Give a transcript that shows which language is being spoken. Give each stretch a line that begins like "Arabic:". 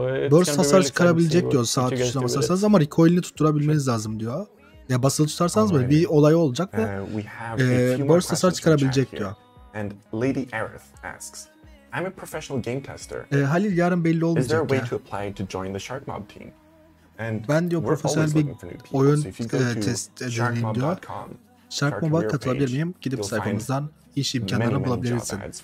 Turkish: Burst hasar çıkarabilecek diyor sağ tuşuna basarsanız ama recoil'ini tutturabilmeniz lazım diyor. Ya basılı tutarsanız böyle bir olay olacak ve burst hasar çıkarabilecek diyor.
English: And Lady Arif asks, I'm a professional game tester.
Turkish: Halil yarın belli olmayacak ya.
English: Is there a way to apply to join the Shark Mob team? And
Turkish: ben diyor profesyonel bir oyun test edelim diyor. Shark Mob'a katılabilir miyim? Gidip sayfamızdan iş imkanlarını bulabilirsin.